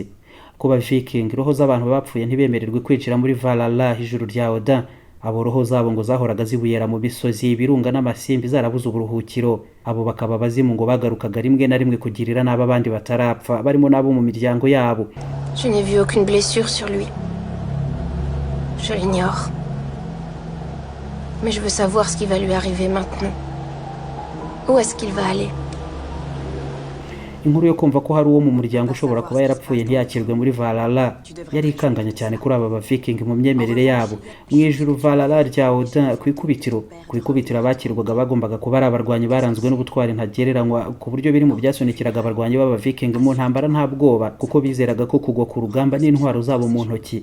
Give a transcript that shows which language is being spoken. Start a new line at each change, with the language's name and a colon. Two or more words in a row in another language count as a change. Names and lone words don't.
Kinyarwanda: Ku Baviking roho z'abantu bapfuye ntibemererwe kwinjira muri Valhalla, ijuru rya Odin. Abo roho zabo ngo zahoraga zibuyera mu misozi, ibirunga n'amasimbi zarabuze uburuhukiro. Abo bakaba abazimu ngo bagarukaga rimwe na rimwe kugirira n'aba bandi batarapfa, barimo n'abo mu miryango yabo.
French: Je n'ai vu aucune blessure sur lui. Je l'ignore. Mais je veux savoir ce qui va lui arriver maintenant. Où est-ce qu'il va aller?
Kinyarwanda: Inkuru yo kumva ko hari uwo mu muryango ushobora kuba yarapfuye ntiyakirwe muri Valhalla yari ikanganye cyane kuri aba Baviking mu myemerere yabo. Mu ijuru Valhalla rya Odin ku ikubitiro abakirwaga bagombaga kuba ari abarwanyi baranzwe n'ubutwari ntagereranywa, ku buryo biri mu byasonikiraga abarwanyi b'Abaviking mu ntambara nta bwoba, kuko bizeraga ko kugwa ku rugamba n'intwaro zabo mu ntoki.